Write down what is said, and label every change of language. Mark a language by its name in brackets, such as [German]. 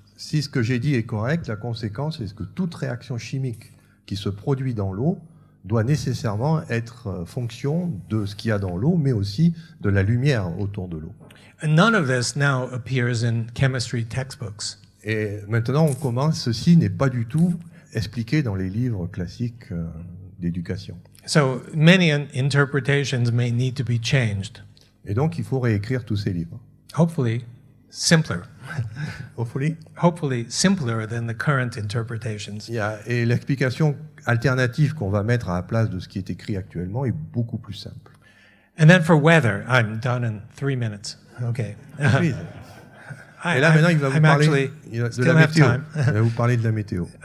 [French] Si ce que j'ai dit est correct, la conséquence est que toute réaction chimique qui se produit dans l'eau doit nécessairement être fonction de ce qu'il y a dans l'eau, mais aussi de la lumière autour de l'eau. [English] And none of this now appears in chemistry textbooks. [French] Et maintenant, on commence, ceci n'est pas du tout expliqué dans les livres classiques d'éducation. [English] So many interpretations may need to be changed. [French] Et donc, il faut réécrire tous ces livres. [English] Hopefully simpler. Hopefully. Simpler than the current interpretations. [French] Et l'explication alternative qu'on va mettre à la place de ce qui est écrit actuellement est beaucoup plus simple. [English] And then for weather, I'm done in 3 minutes. Okay. [French] Et là, maintenant, il va vous parler de la météo. [English] Time. [French] Il va vous parler de la météo.